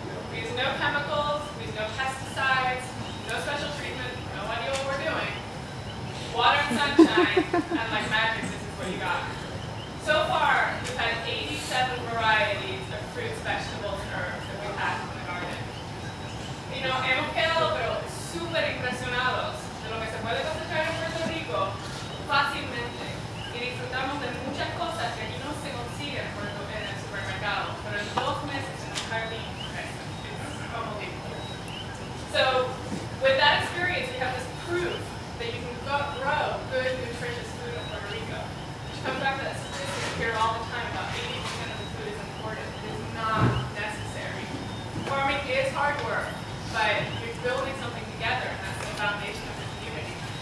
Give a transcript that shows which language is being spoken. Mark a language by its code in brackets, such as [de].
[en] We used no chemicals, we used no pesticides, no special treatment, no idea what we're doing. Water and sunshine, and like magic, this is what you got. So far, we've had 87 varieties of fruits, vegetables, and herbs that we've had from the garden. You know, [es] hemos quedado pero súper impresionados de lo que se puede cosechar en Puerto Rico fácilmente. Y disfrutamos de muchas cosas que aquí no se consiguen en el supermercado, pero en 2 meses en un jardín, [en] it's unbelievable. So, with that experience, we have this proof that you can grow good, nutritious food in Puerto Rico. Which comes back to this. hear all the time about 80% of the food is imported. It is not necessary. Farming is hard work, but you're building something together, and that's the foundation of the community.